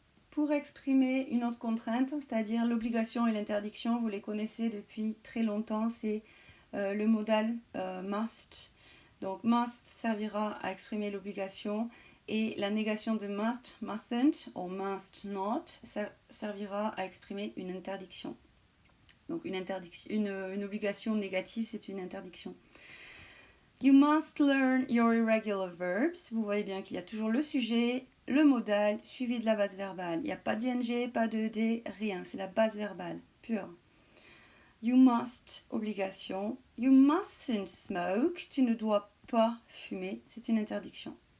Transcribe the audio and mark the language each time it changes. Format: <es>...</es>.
<fr>Pour exprimer une autre contrainte, c'est-à-dire l'obligation et l'interdiction, vous les connaissez depuis très longtemps, c'est le modal must. Donc must servira à exprimer l'obligation et la négation de must, mustn't ou must not servira à exprimer une interdiction. Donc une obligation négative, c'est une interdiction.</fr> <en>You must learn your irregular verbs.</en> <fr>Vous voyez bien qu'il y a toujours le sujet, le modal, suivi de la base verbale. Il n'y a pas d'ing, pas de d, rien. C'est la base verbale, pure.</fr> <en>You must, obligation. You mustn't smoke.</en> <fr>Tu ne dois pas fumer. C'est une interdiction.</fr>